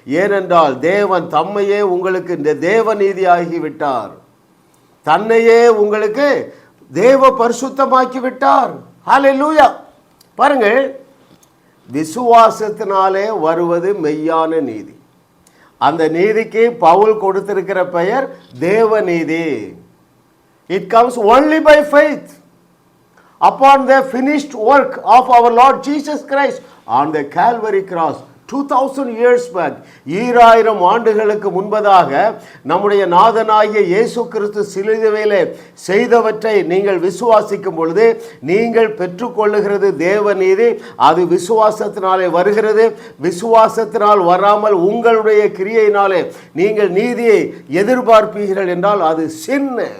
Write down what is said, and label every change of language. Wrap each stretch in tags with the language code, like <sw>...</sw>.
<ta>ஏனென்றால் தேவன் தம்மையே உங்களுக்கு தேவ நீதியாகி விட்டார், தன்னையே உங்களுக்கு தேவ பரிசுத்தமாக்கி விட்டார். ஹல்லேலூயா. பாருங்கள், விசுவாசத்தினாலே வருவது மெய்யான நீதி. அந்த நீதிக்கு பவுல் கொடுத்திருக்கிற பெயர் தேவ நீதி.</ta> <en>It comes only by faith upon the finished work of our Lord Jesus Christ on the Calvary cross. 2000 years back,</en> <ta>2000 ஆண்டுகளுக்கு முன்பதாக நம்முடைய நாதனாகிய இயேசு கிறிஸ்து சிலுவையிலே செய்தவற்றை நீங்கள் விசுவாசிக்கும் பொழுது நீங்கள் பெற்றுக்கொள்ளுகிறது தேவ நீதி. அது விசுவாசத்தினாலே வருகிறது. விசுவாசத்தினால் வராமல் உங்களுடைய கிரியையினாலே நீங்கள் நீதியை எதிர்பார்ப்பீர்கள் என்றால் அது சின்ன.</ta>